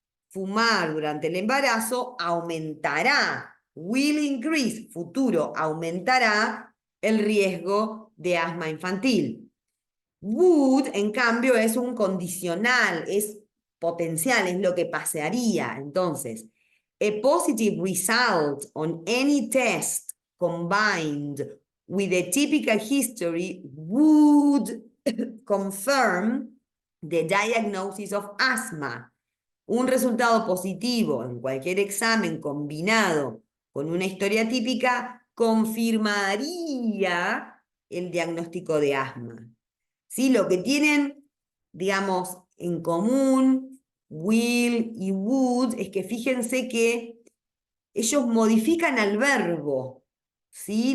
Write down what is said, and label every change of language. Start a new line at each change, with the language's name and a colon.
Spanish: Fumar durante el embarazo aumentará,
English: will increase,
Spanish: futuro, aumentará el riesgo de asma infantil. Would, en cambio, es un condicional, es potencial, es lo que pasaría. Entonces,
English: a positive result on any test combined with a typical history would confirm the diagnosis of asthma.
Spanish: Un resultado positivo en cualquier examen combinado con una historia típica confirmaría el diagnóstico de asma. ¿Sí? Lo que tienen, digamos, en común will y would es que fíjense que ellos modifican al verbo, ¿sí?